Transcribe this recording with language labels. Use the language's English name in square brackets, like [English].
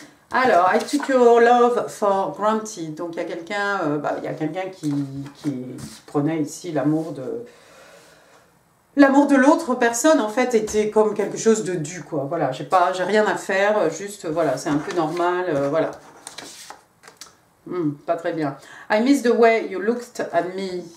[English] Alors, I took your love for granted. [French] Donc, il y a quelqu'un qui prenait ici l'amour de l'autre personne, en fait, était comme quelque chose de dû, quoi. Voilà, j'ai rien à faire, juste, voilà, c'est un peu normal, voilà. Pas très bien. [English] I miss the way you looked at me.